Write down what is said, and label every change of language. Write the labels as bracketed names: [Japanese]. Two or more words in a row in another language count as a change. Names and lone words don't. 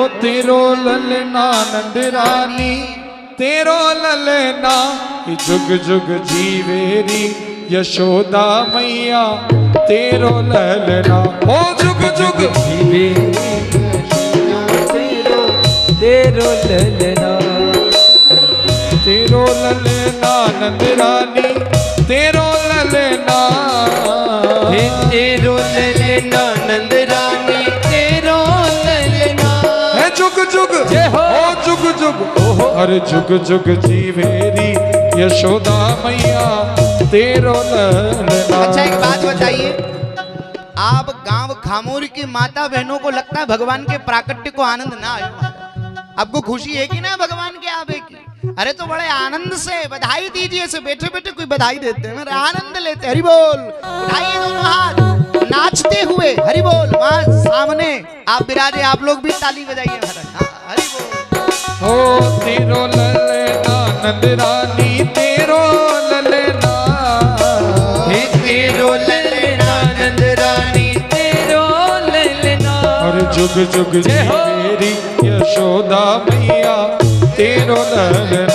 [Braj] तेरो ललना नंद रानी, तेरो ललना, जुग जुग जीवेरी यशोदा मैया, तेरो ललना, ओ जुग जुग जीवेरी तेरो तेरो ललना, तेरो ललना नंद रानी, तेरो ललना, तेरो ललना नंद रानी, तेरो ललना, है जुग जुग ओ जुग जुग हर जुग जुग जीवेरी यशोदा मैया, तेरो ललना। [Hindi] अच्छा एक बात बताइए, आप गांव खामोर की माता बहनों को लगता है भगवान के प्राकट्य को आनंद ना आयो? आपको खुशी है कि ना भगवान के आवे की? अरे तो बड़े आनंद से बधाई दीजिए। ऐसे बैठे बैठे कोई बधाई देते हैं, आनंद लेते। हरि बोल, उठाइए दोनों हाथ नाचते हुए हरि बोल। वहां सामने आप विराजे, आप लोग भी ताली बजाइए महाराज। हरि बोल। [Braj] ओ तेरो ललना नंद रानी, तेरो ललना, हे तेरो ललना नंद रानी, तेरो ललना, और जुग जुग जीवेरी यशोदा मैया, तेरो ललना,